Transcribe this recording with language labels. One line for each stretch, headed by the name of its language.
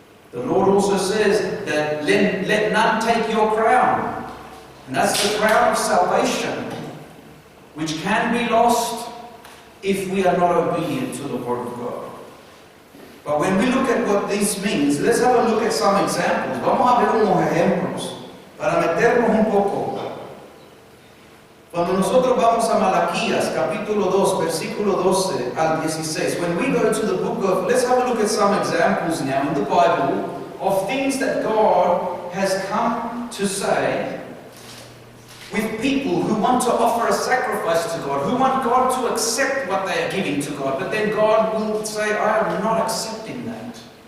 English: The Lord also says that let none take your crown. And that's the crown of salvation, which can be lost if we are not obedient to the Word of God. But when we look at what this means, let's have a look at some examples.
Spanish: Vamos a ver unos ejemplos para meternos un poco. Cuando nosotros vamos a Malaquías, capítulo 2, versículo 12 al 16,
English: when we go to the book of, let's have a look at some examples now in the Bible of things that God has come to say with people who want to offer a sacrifice to God, who want God to accept what they are giving to God, but then God will say, I am not accepting that.